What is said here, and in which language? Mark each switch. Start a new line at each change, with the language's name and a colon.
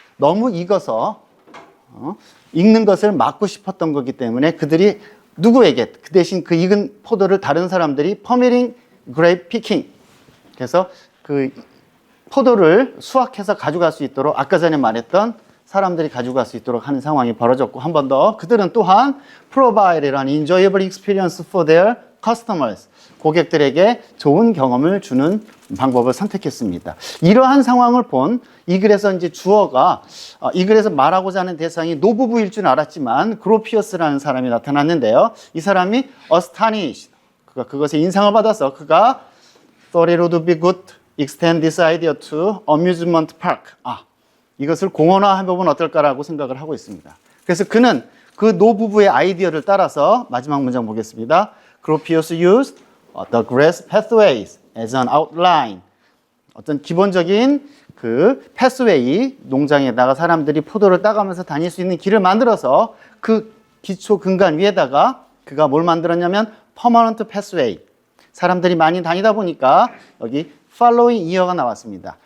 Korean: 너무 익어서 익는 것을 막고 싶었던 거기 때문에 그들이 누구에게 그 대신 그 익은 포도를 다른 사람들이
English: permitting grape picking,
Korean: 그래서 그 포도를 수확해서 가져갈 수 있도록 아까 전에 말했던 사람들이 가져갈 수 있도록 하는 상황이 벌어졌고, 한 번 더 그들은 또한 provide라는
English: enjoyable experience for their customers,
Korean: 고객들에게 좋은 경험을 주는 방법을 선택했습니다. 이러한 상황을 본 이 글에서 이제 주어가 이 글에서 말하고자 하는 대상이 노부부일 줄 알았지만 그로피어스라는 사람이 나타났는데요. 이 사람이
English: astonished,
Korean: 그것에 인상을 받아서 그가
English: thought it would be good extend this idea to amusement park.
Korean: 이것을 공원화해보면 어떨까라고 생각을 하고 있습니다. 그래서 그는 그 노부부의 아이디어를 따라서 마지막 문장 보겠습니다.
English: Gropius used the grass pathways as an outline.
Korean: 어떤 기본적인 그 패스웨이, 농장에다가 사람들이 포도를 따가면서 다닐 수 있는 길을 만들어서 그 기초 근간 위에다가 그가 뭘 만들었냐면
English: permanent pathway.
Korean: 사람들이 많이 다니다 보니까 여기
English: following year
Korean: 가 나왔습니다.